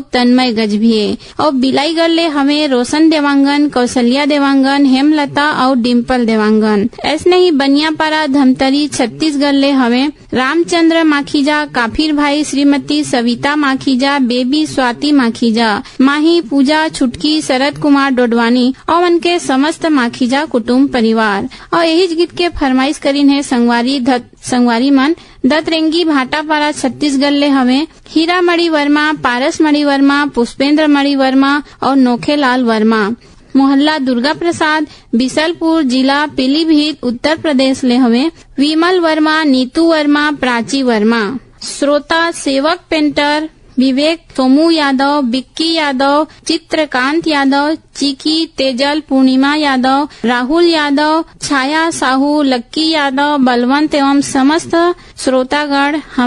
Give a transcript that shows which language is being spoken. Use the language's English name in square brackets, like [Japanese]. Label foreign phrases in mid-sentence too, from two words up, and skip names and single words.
[Chhattisgarhi] तन्मय गजभिये और बिलाईगढ़ ले हमें रोशन देवांगन कौशल्या देवांगन हेमलता और डिम्पल देवांगन ऐसे ही बनियापारा धमतरी छत्तीसगढ़ ले हमें रामचंद्र माखीजा काफिर भाई श्रीमती सविता माखीजा बेबी स्वाति माखीजा माही पूजा छुटकी शरद कुमार डोडवानी और उनके समस्त माखीजा कुटुम्ब परिवार और यही गीत के फरमाइश करीन है संगवारी मन दतरेंगी भाटापारा छत्तीसगढ़ ले हमें हीरा मणि वर्मा पारस मणि वर्मा पुष्पेंद्र मणि वर्मा और नोखेलाल वर्मा मोहल्ला दुर्गा प्रसाद बिसलपुर जिला पीलीभीत उत्तर प्रदेश ले हमें विमल वर्मा नीतू वर्मा प्राची वर्मा श्रोता सेवक पेंटर विवेक सोमू यादव बिक्की यादव चित्रकांत यादव चिकी तेजल पूर्णिमा यादव राहुल यादव छाया साहू लक्की यादव बलवंत एवं समस्त श्रोतागण